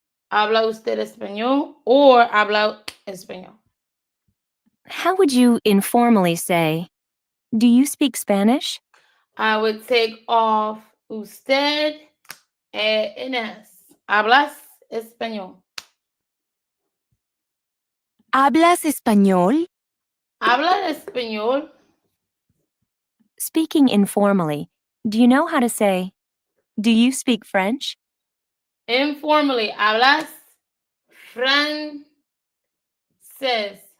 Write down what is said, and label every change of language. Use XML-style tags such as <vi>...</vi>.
<es>¿Habla usted español or habla español?</es> <en>How would you informally say, do you speak Spanish? I would take off usted and es.</en> <es>¿Hablas español? ¿Hablas español? ¿Habla español?</es> <en>Speaking informally, do you know how to say, do you speak French?</en> <es>Informally, ¿hablas francés?</es>